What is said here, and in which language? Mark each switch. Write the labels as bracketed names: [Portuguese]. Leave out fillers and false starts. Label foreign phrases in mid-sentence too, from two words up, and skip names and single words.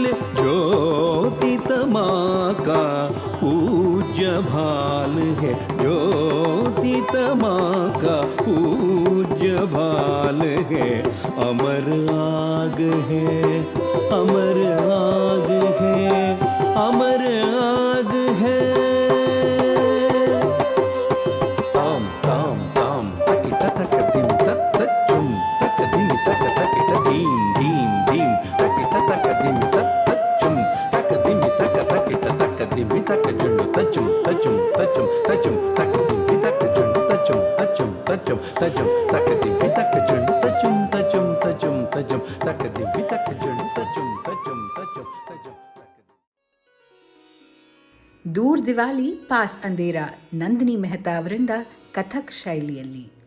[Hindi] ज्योति तमा का पूज्य भाल है, ज्योति तमा का पूज्य भाल है। अमर आग है, अमर आग है, अमर आग है। ताम ताम ताम तकिट तक दिम तक चुम तक दिम तक तकिट दीम दीम दीम तकिट तक दिम तक चुम तक दिम तक तकिट तक दिम तक जुन तचुम तचुम तचुम तचुम तक दिम तक जुन तचुम तचुम तचुम तचुम तक दिम तक जुन तचुम तचुम तचुम तचुम तक दिम तक जुन तचुम तचुम तचुम तचुम। [Kannada] ದೂರ್ ದಿವಾಲಿ ಪಾಸ್ ಅಂಧೇರ ನಂದಿನಿ ಮೆಹ್ತಾ ಅವರಿಂದ ಕಥಕ್ ಶೈಲಿಯಲ್ಲಿ.